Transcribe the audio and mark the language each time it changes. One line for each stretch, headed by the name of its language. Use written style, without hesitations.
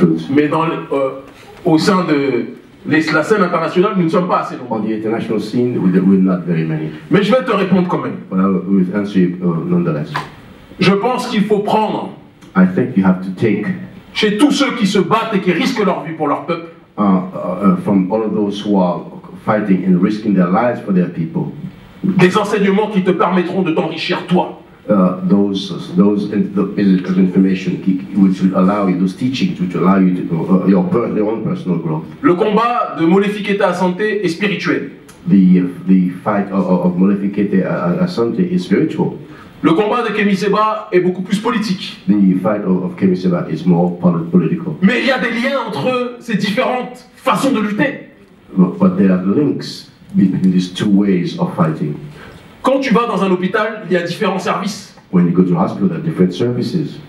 French: Mais au sein de la scène internationale, nous ne sommes pas assez nombreux.
English: On the international scene, we're not very many.
French: Mais je vais te répondre quand même.
English: But I will answer you nonetheless.
French: Je pense qu'il faut prendre
English: I think you have to take
French: chez tous ceux qui se battent et qui risquent leur vie pour leur peuple.
English: From all of those who are fighting and risking their lives for their people.
French: Des enseignements qui te permettront de t'enrichir toi.
English: Those pieces of information which will allow you, those teachings which allow you to your own personal growth.
French: Le combat de Molefi Asante est spirituel.
English: The fight of Molefi Asante is spiritual.
French: Le combat de Kemi Seba est beaucoup plus politique.
English: The fight of Kemi Seba is more political.
French: Mais il y a des liens entre ces différentes façons de lutter.
English: But there are links between these two ways of fighting.
French: Quand tu vas dans un hôpital, il y a différents services.
English: When you go to hospital, there are different services.